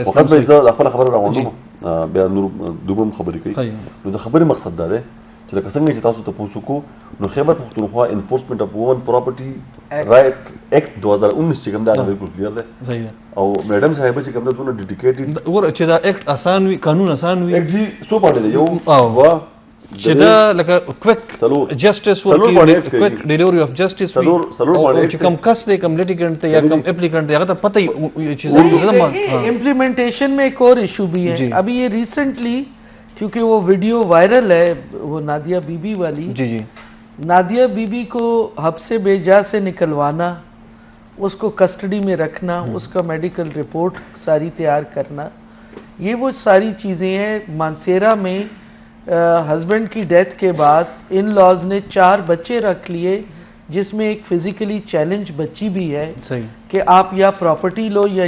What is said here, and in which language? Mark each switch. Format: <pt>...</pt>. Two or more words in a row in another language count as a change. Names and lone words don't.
<ps>اسلام خاص به خپل خبره راوړم بیا نور دوبم خبرې کوي نو د خبرې مقصد دا دی چې لکه څنګه چې تاسو ته پوښتنه کو نو خیبر پښتونخوا انفورسمنت اف وومن پراپرټي رائټ ایکټ 2019 چې کوم دا بالکل کلیئر دی صحیح او میډم صاحب چې کوم دا دونه ډیډیکیټډ ور چې دا ایکټ آسان وي قانون آسان وي ایکټ جی سو پاره دی یو چې دا لکه</ps> <en>quick justice</en> <ps>ورکی</ps> <en>quick delivery of justice</en> <ps>وي چې کوم کس دی کوم لیټیګنټ ته یا کوم اپلیکینټ دی هغه ته پته وي چې زما</ps> <ur>امپلیمنٹیشن میں ایک اور ایشو بھی ہے ابھی یہ ریسنٹلی کیونکہ وہ</ur> <en>video viral</en> <ur>ہے وہ نادیہ بی بی والی جی جی نادیہ بی بی کو حبس بے جا سے نکلوانا اس کو کسٹڈی میں رکھنا اس کا</ur> <en>medical report</en> <ur>ساری تیار کرنا یہ وہ ساری چیزیں ہیں مانسیرا میں ہسبینڈ کی ڈیتھ کے بعد ان لاز نے 4 بچے رکھ لیے جس میں ایک</ur> <en>physically challenge</en> <ur>بچی بھی ہے کہ آپ یا پراپرٹی لو یا</ur>